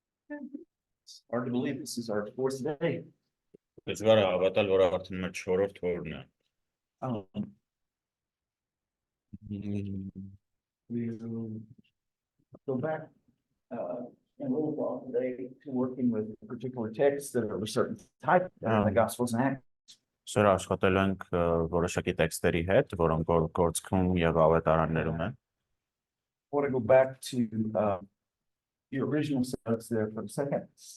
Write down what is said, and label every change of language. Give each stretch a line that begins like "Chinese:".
English: It's hard to believe this is our fourth day.
Armenian: Դժվար է հավատալ, որ արդեն մեր 4-րդ օրն է։
English: We'll go back in a little while today to working with particular texts that are of a certain type in the Gospels and Acts.
Armenian: Սրա աշխատելու ենք որոշակի տեքստերի հետ, որոնք գործքում եւ ավետարաններում են։
English: I want to go back to the original sentence there for a second.